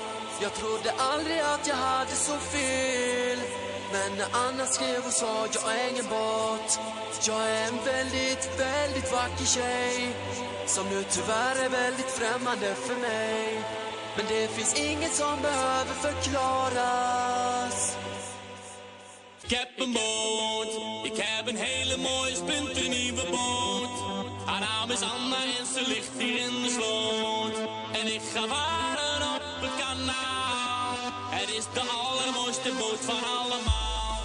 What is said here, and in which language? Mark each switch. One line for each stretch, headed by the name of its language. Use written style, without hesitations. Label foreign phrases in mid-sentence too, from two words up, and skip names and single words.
Swedish: Jag trodde aldrig att jag hade så fel. Men när Anna skrev och sa jag är ingen båt. Jag är en väldigt, väldigt vacker tjej. Som nu tyvärr är väldigt främmande för mig. Men det finns inget som behöver förklaras.
Dutch: Ik heb een boot, ik heb een hele mooie splinternieuwe boot. Haar naam is Anna en ze ligt hier in de sloot. En ik ga varen op het kanaal. Het is de allermooiste boot van allemaal.